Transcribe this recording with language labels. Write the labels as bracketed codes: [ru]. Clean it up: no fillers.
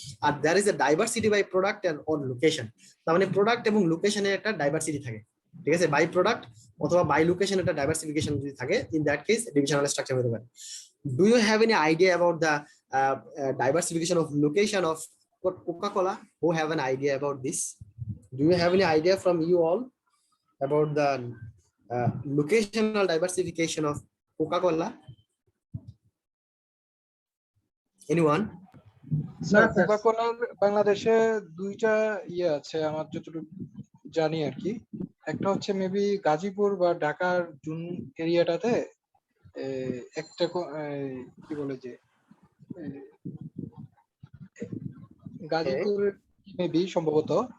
[bn] আর [en] there is a diversity by product and or location, [bn] তার মানে product এবং লোকেশনের একটা ডাইভার্সিটি থাকে, ঠিক আছে। বাই প্রোডাক্ট অথবা বাই লোকেশন একটা ডাইভার্সিফিকেশন যদি থাকে, ইন দ্যাট কেস ডিভিশনালাইজড স্ট্রাকচার হতে পারে। [en] Do you have any idea about the diversification of location of Coca-Cola? Who have an idea about this? Do you have any idea from you all about the locational diversification of Coca-Cola? Anyone? [bn] কোকাকোলার বাংলাদেশে দুইটা আছে আমার যতটুকু জানি আর কি। একটা হচ্ছে maybe Gazipur বা ঢাকার জুন এরিয়াটাতে একটা কি বলে যে গাজীপুর মেবি সম্ভবত।